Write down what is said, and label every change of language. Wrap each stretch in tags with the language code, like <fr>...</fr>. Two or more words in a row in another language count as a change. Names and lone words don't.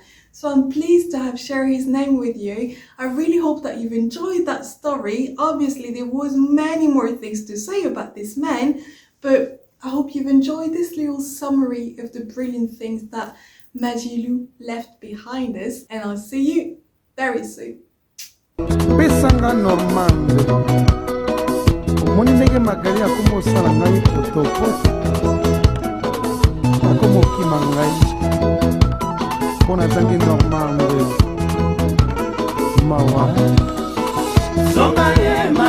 <en>So I'm pleased to have shared his name with you. I really hope that you've enjoyed that story. Obviously, there was many more things to say about this man, but I hope you've enjoyed this little summary of the brilliant things that Madilu left behind us. And I'll see you very soon.</en> <ln>Pesanga normande moni ndenge magari akomosala ngai potopoto akomokima ngai mpo nazangi normande mawa</ln>